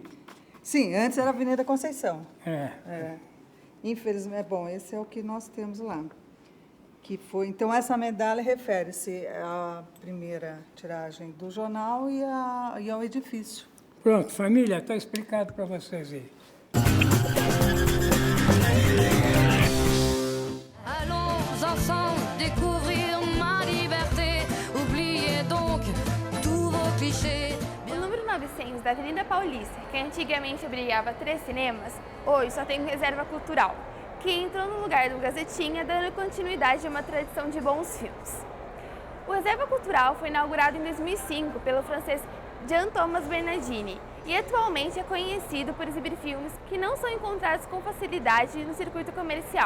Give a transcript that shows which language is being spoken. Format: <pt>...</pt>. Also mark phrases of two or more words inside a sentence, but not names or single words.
<pt>Sim, antes era Avenida Conceição. É. Infelizmente, bom, esse é o que nós temos lá. Que foi, então, essa medalha refere-se à primeira tiragem do jornal e ao edifício. Pronto, família, está explicado para vocês aí.</pt> <fr>Allons ensemble découvrir ma liberté. Oubliez donc tous vos clichés.</fr> <pt>O número 900 da Avenida Paulista, que antigamente abrigava 3 cinemas, hoje só tem reserva cultural, que entrou no lugar do Gazetinha, dando continuidade a uma tradição de bons filmes. O Reserva Cultural foi inaugurado em 2005 pelo francês Jean-Thomas Bernardini e atualmente é conhecido por exibir filmes que não são encontrados com facilidade no circuito comercial.</pt>